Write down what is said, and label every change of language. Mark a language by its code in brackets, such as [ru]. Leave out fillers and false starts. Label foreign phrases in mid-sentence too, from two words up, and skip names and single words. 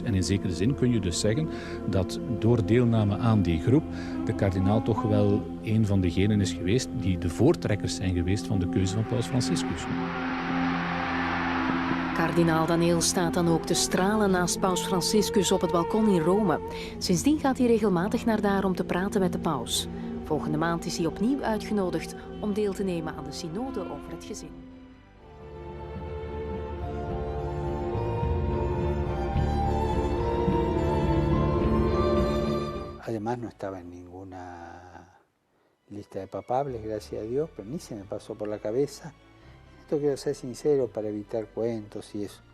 [nl] En in zekere zin kun je dus zeggen dat door deelname aan die groep de kardinaal toch wel een van degenen is geweest die de voortrekkers zijn geweest van de keuze van paus Franciscus. Kardinaal Daneels staat dan ook te stralen naast paus Franciscus op het balkon in Rome. Sindsdien gaat hij regelmatig naar daar om te praten met de paus. Volgende maand is hij opnieuw uitgenodigd om deel te nemen aan de synode over het gezin. [es] Además no estaba en ninguna lista de papables, gracias a Dios, pero ni se me pasó por la cabeza. Esto quiero ser sincero para evitar cuentos y eso.